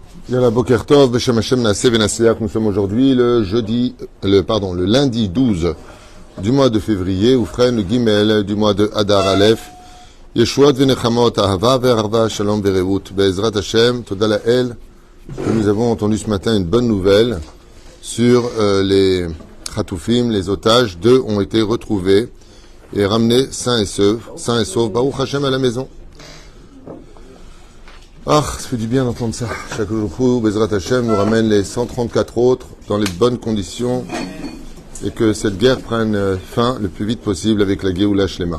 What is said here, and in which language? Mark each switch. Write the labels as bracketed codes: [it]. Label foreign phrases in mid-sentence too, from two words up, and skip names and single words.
[he] יאללה בוקר טוב, בשם השם נעשה ונצליח. [fr] Nous sommes aujourd'hui le lundi 12 du mois de février, Oufren, le Gimel du mois de Adar Aleph. [he] ישועות ונחמות, אהבה ואחווה, שלום ורעות. בעזרת השם, תודה לאל. [fr] Nous avons entendu ce matin une bonne nouvelle sur les Khatoufim, les otages. 2 ont été retrouvés et ramenés sains et saufs, [he] ברוך השם, [fr] à la maison. Ah, ça fait du bien d'entendre ça. Chaque jour, [he] בעזרת השם [fr] nous ramène les 134 autres dans les bonnes conditions et que cette guerre prenne fin le plus vite possible avec la [he] גאולה שלמה.